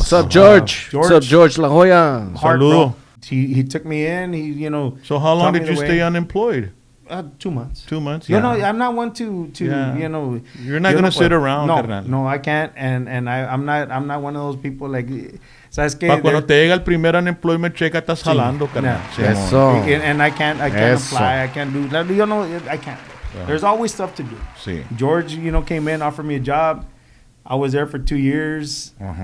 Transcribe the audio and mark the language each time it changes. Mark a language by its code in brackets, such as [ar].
[en] What's up, George? What's up, George La Jolla? [es] Saludo. [en] He took me in. So how long did you stay unemployed? 2 months. 2 months. You know, I'm not one to you know. You're not gonna sit around. No, I can't. And I'm not one of those people like. [es] ¿Sabes qué? Cuando te llega el primer [en] unemployment check, [es] estás jalando, carnal. Eso. [en] And I can't apply. I can't do. You know, I can't. There's always stuff to do. [es] Sí. [en] George, you know, came in, offered me a job. I was there for 2 years.